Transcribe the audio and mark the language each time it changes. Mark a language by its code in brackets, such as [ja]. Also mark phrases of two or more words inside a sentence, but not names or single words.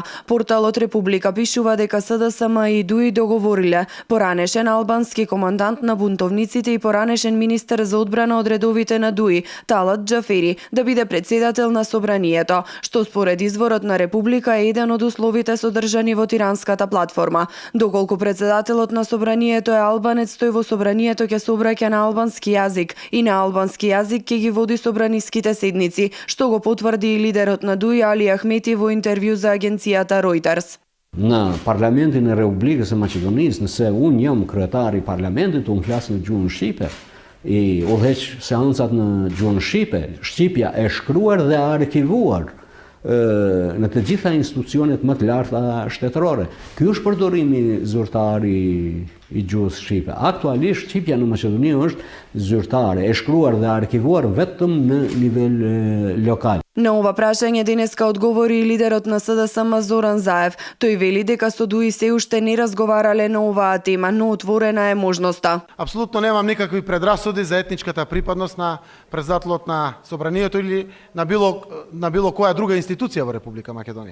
[mk] Порталот Република пишува дека СДСМ и ДУИ договориле поранешен албански командант на бунтовниците и поранешен министер за одбрана од редовите на ДУИ, Талат Џафери, да биде претседател на Собранието, што според изворот на Република е еден од условите содржани во Тиранската платформа. Доколку председателот на Собранието е албанец, тој во Собранието ќе се обраќа на албански јазик и на албански јазик ќе ги води собраниските седници, што го потврди и лидерот на ДУИ Али Ахмети во интервју за агенцијата Reuters. [sq] Në Parlamentin e Republikës së Maqedonisë, nëse unë jam kryetari i Parlamentit, unë flas në gjuhën shqipe, i udhëheq seancat në gjuhën shqipe, shqipja e shkruar dhe arkivuar në të gjitha institucionet më të larta shtetërore. Ky është përdorimi zyrtar i gjuhës shqipe. Aktualisht shqipja në Maqedoni është zyrtare, e shkruar dhe arkivuar vetëm në nivel lokal. [mk] На ова прашање денеска одговори и лидерот на СДСМ Зоран Заев. Тој вели дека со ДУИ се уште не разговарале на оваа тема, но отворена е можноста. Апсолутно немам никакви предрасуди за етничката припадност на председателот на Собранието или на било која друга институција во Република Македонија.